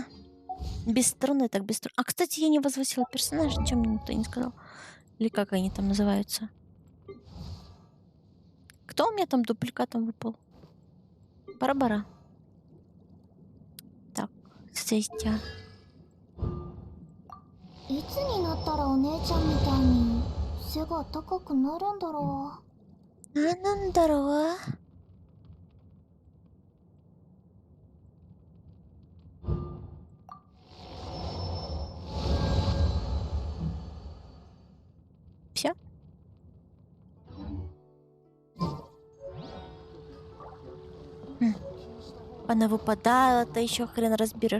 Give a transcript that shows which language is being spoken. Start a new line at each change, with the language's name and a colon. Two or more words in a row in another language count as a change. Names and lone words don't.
Russian: Бесструнный так бесструнный. Кстати, я не возвысила персонажа, ничего мне никто не сказал. Или как они там называются? Кто у меня там дубликатом выпал? Барбара. Так, Сестя.
Japanese: いつになったらお姉ちゃんみたいに背が高くなるんだろう。なんだろう。
Russian: Все? Она выпадала, ты еще хрен разберешь.